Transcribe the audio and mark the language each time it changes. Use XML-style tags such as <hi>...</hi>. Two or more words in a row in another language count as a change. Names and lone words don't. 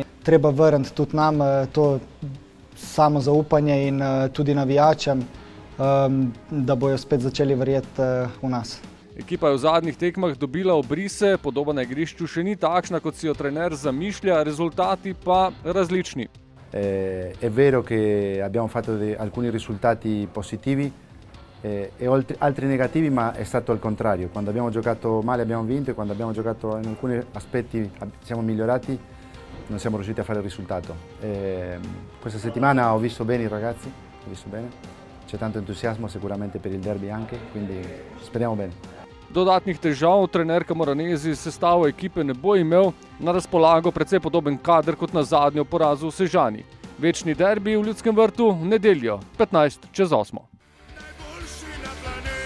<sl>Treba vrniti tudi nam to samozaupanje in tudi navijačem, da bojo spet začeli verjeti v nas. Ekipa je v zadnjih tekmah dobila obrise, podoba na igrišču še ni takšna, kot si jo trener zamišlja, rezultati pa različni.</sl> <it>È vero che abbiamo fatto alcuni risultati positivi e altri negativi, ma è stato al contrario. Quando abbiamo giocato male abbiamo vinto e quando abbiamo giocato in alcuni aspetti siamo migliorati, non siamo riusciti a fare il risultato. Questa settimana ho visto bene i ragazzi, c'è tanto entusiasmo sicuramente per il derby anche, quindi speriamo bene.</it> <sl>Dodatnih težav trener Camoranesi s sestavo ekipe ne bo imel, na razpolago precej podoben kader kot na zadnjo porazu v Sežani. Večni derbi v Ljudskem vrtu v nedeljo, 15 čez 8.</sl>